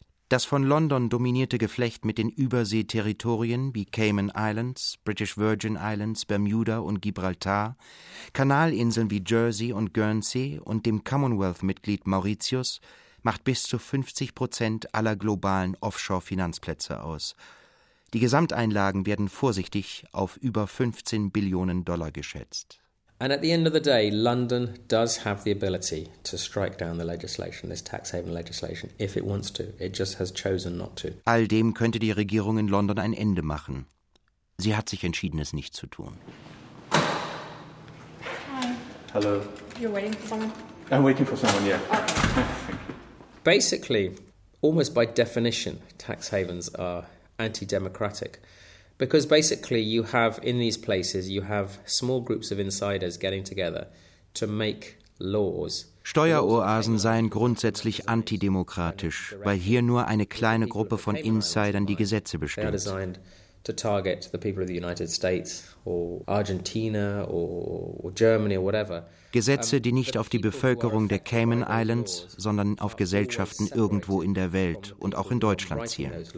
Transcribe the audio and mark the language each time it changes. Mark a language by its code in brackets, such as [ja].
[de] Das von London dominierte Geflecht mit den Überseeterritorien wie Cayman Islands, British Virgin Islands, Bermuda und Gibraltar, Kanalinseln wie Jersey und Guernsey und dem Commonwealth-Mitglied Mauritius macht bis zu 50% aller globalen Offshore-Finanzplätze aus. Die Gesamteinlagen werden vorsichtig auf über 15 Billionen Dollar geschätzt. [en] And at the end of the day, London does have the ability to strike down the legislation, this tax haven legislation, if it wants to. It just has chosen not to. [de] All dem könnte die Regierung in London ein Ende machen. Sie hat sich entschieden, es nicht zu tun. [en] Hi. Hello. You're waiting for someone? I'm waiting for someone, yeah. Okay. Basically, almost by definition, tax havens are anti-democratic. Because basically you have, in these places, you have small groups of insiders getting together to make laws. [de] Steueroasen seien grundsätzlich antidemokratisch, weil hier nur eine kleine Gruppe von Insidern die Gesetze bestimmt. [en] They are designed to target the people of the United States or Argentina or Germany or whatever. [de] Gesetze, die nicht auf die Bevölkerung der Cayman Islands, sondern auf Gesellschaften irgendwo in der Welt und auch in Deutschland zielen.